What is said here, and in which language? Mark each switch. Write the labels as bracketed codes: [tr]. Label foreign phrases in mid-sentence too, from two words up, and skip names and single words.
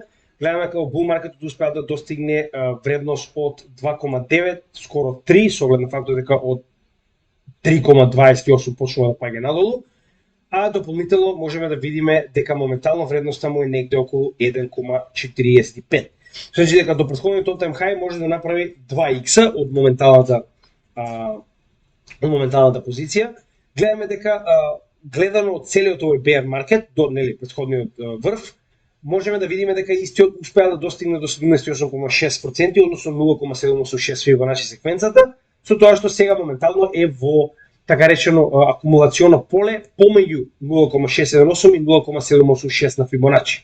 [mk] Гледаме како bull маркетот успеа да достигне вредност од 2,9 скоро 3 со оглед на фактот дека од 3,28 почнува да паѓа надолу, а дополнително можеме да видиме дека моментално вредноста му е негде околу 1,45. Значи дека до претходниот [en] all-time high [mk] може да направи 2x од моменталната позиција. Гледаме дека гледано од целиот овој [en] bear market [mk] до нели претходниот врв, можеме да видиме дека истиот успеа да достигне до 78,6%, односно 0,76 Фибоначи секвенцата, со тоа што сега моментално е во така речено акумулационо поле помеѓу 0,678 и 0,786 на Фибоначи.